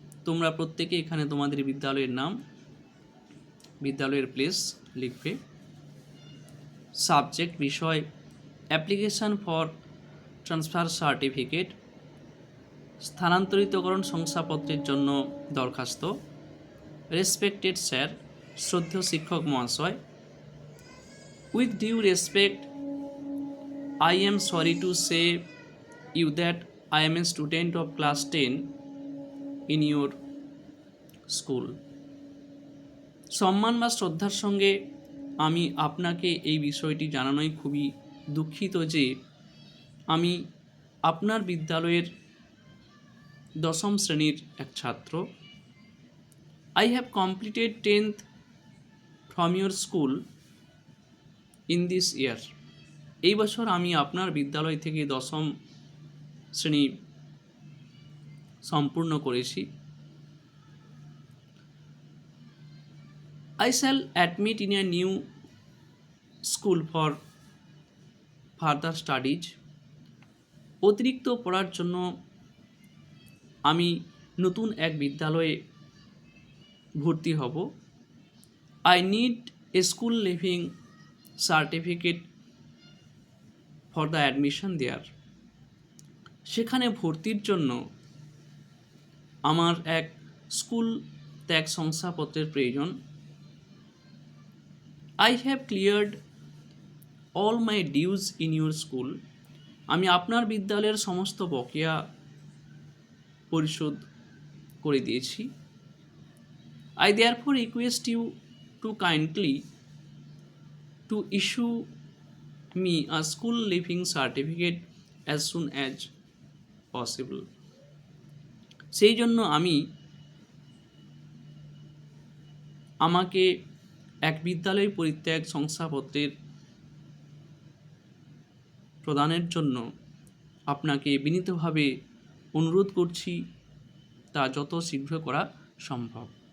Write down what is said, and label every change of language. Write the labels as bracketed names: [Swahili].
[Bangla] তোমরা প্রত্যেকে এখানে তোমাদের বিদ্যালয়ের নাম, বিদ্যালয়ের প্লেস লিখবে। সাবজেক্ট বিষয় [English] application for transfer certificate, [Bangla] স্থানান্তরিতকরণ শংসাপত্রের জন্য দরখাস্ত। [English] respected sir, [Bangla] শ্রদ্ধেয় শিক্ষক মহাশয়, [English] With due respect, I am sorry to say you that I am a student of class 10 in your school. [Bangla] সম্মান বা শ্রদ্ধার সঙ্গে আমি আপনাকে এই বিষয়টি জানানোয় খুবই দুঃখিত যে আমি আপনার বিদ্যালয়ের দশম শ্রেণীর এক ছাত্র। [English] I have completed 10th from your school in this year. [Bangla] এই বছর আমি আপনার বিদ্যালয় থেকে দশম শ্রেণী সম্পূর্ণ করেছি। [English] I shall admit in a new school for further studies. [Bangla] অতিরিক্ত পড়ার জন্য আমি নতুন এক বিদ্যালয়ে ভর্তি হব। [English] I need a school leaving certificate for the admission there. [Bangla] সেখানে ভর্তির জন্য আমার এক স্কুল ত্যাগ শংসাপত্রের প্রয়োজন। [English] I have cleared all my dues in your school. [Bangla] আমি আপনার বিদ্যালয়ের সমস্ত বকেয়া পরিশোধ করে দিয়েছি। [English] I therefore request you to kindly to issue me a school leaving certificate as soon as possible. [Bangla] সেই জন্য আমাকে এক বিদ্যালয় পরিত্যাগ শংসাপত্রের প্রদানের জন্য আপনাকে বিনীতভাবে অনুরোধ করছি, তা যত শীঘ্র করা সম্ভব।